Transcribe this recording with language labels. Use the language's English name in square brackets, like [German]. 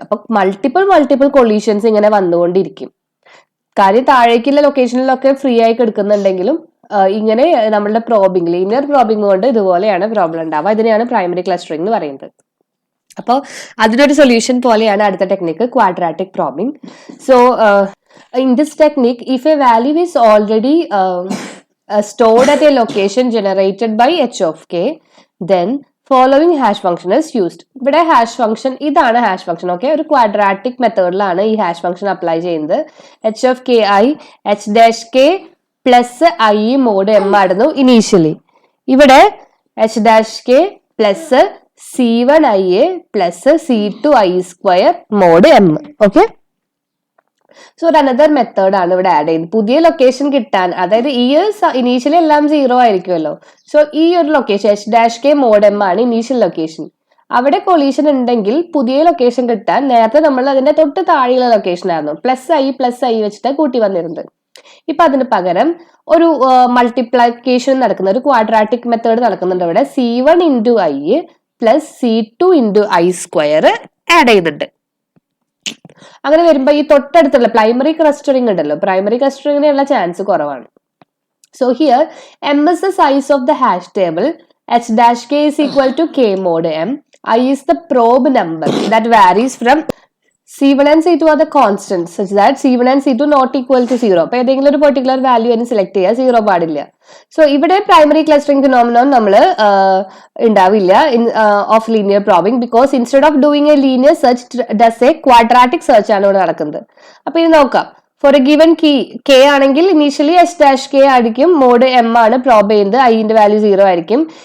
[Malayalam] അപ്പൊ multiple collisions ഇങ്ങനെ വന്നുകൊണ്ടിരിക്കും. കാര്യം താഴേക്കുള്ള ലൊക്കേഷനിലൊക്കെ ഫ്രീ ആയി കിടക്കുന്നുണ്ടെങ്കിലും ഇങ്ങനെ നമ്മളുടെ പ്രോബിംഗ്, ലീനിയർ പ്രോബിംഗ് കൊണ്ട് ഇതുപോലെയാണ് പ്രോബ്ലം ഉണ്ടാവുക. ഇതിനെയാണ് പ്രൈമറി ക്ലസ്റ്ററിംഗ് എന്ന് പറയുന്നത്. അപ്പോൾ അതിനൊരു സൊല്യൂഷൻ പോലെയാണ് അടുത്ത technique, quadratic probing. [English] So in this technique, if a value is already stored at a location generated by h of k, then following hash function is used. [Malayalam] ഇവിടെ hash function, ഇതാണ് hash function. Okay, ഒരു quadratic മെത്തേഡിലാണ് ഈ hash function apply ചെയ്യുന്നത്. h of k i h' k plus i mode m ആയിരുന്നു initially. ഇവിടെ h' k plus c1 i a plus c2 i square mod m. Okay, so ഒരു another method ആണ് ഇവിടെ add ചെയ്യുന്നത്. പുതിയ location കിട്ടാൻ, അതായത് ഈ ഇനീഷ്യലി എല്ലാം 0 ആയിരിക്കുമല്ലോ. സോ ഈ ഒരു ലൊക്കേഷൻ h' മോഡ് m ആണ് ഇനീഷ്യൽ ലൊക്കേഷൻ. അവിടെ കൊളീഷൻ ഉണ്ടെങ്കിൽ പുതിയ ലൊക്കേഷൻ കിട്ടാൻ നേരത്തെ നമ്മൾ അതിന്റെ തൊട്ട് താഴെയുള്ള ലൊക്കേഷൻ ആയിരുന്നു പ്ലസ് ഐ വെച്ചിട്ട് കൂട്ടി വന്നിരുന്നത്. ഇപ്പൊ അതിന് പകരം ഒരു മൾട്ടിപ്ലിക്കേഷൻ നടക്കുന്ന ഒരു ക്വാഡ്രാറ്റിക് മെത്തേഡ് നടക്കുന്നുണ്ട്. ഇവിടെ c1 into I plus c2 into I square add ചെയ്തിട്ടുണ്ട്. അങ്ങനെ വരുമ്പോ ഈ തൊട്ടടുത്തുള്ള പ്രൈമറി ക്ലസ്റ്ററിംഗ് ഉണ്ടല്ലോ, പ്രൈമറി ക്ലസ്റ്ററിംഗിനുള്ള ചാൻസ് കുറവാണ്. [English] So here m is the size of the hash table, h' k is equal to k mod m, I is the probe number that varies from c1 and c2 are the constants such that c1 and c2 not equal to 0. [Malayalam] അപ്പൊ ഏതെങ്കിലും ഒരു particular value അതിന് select ചെയ്യുക, 0 പാടില്ല. So ഇവിടെ primary clustering phenomenon നമ്മൾ ഉണ്ടാവില്ല of linear probing, [English] because instead of doing a linear search does a quadratic search [Malayalam] ആണ് ഇവിടെ നടക്കുന്നത്. അപ്പൊ ഇത് നോക്കാം. Four A given key k ആണെങ്കിൽ ഇനീഷ്യലി h' k ആയിരിക്കും, മോഡ് m ആണ് പ്രോബ് ചെയ്യുന്നത്, ഐന്റെ വാല്യൂ 0 ആയിരിക്കും.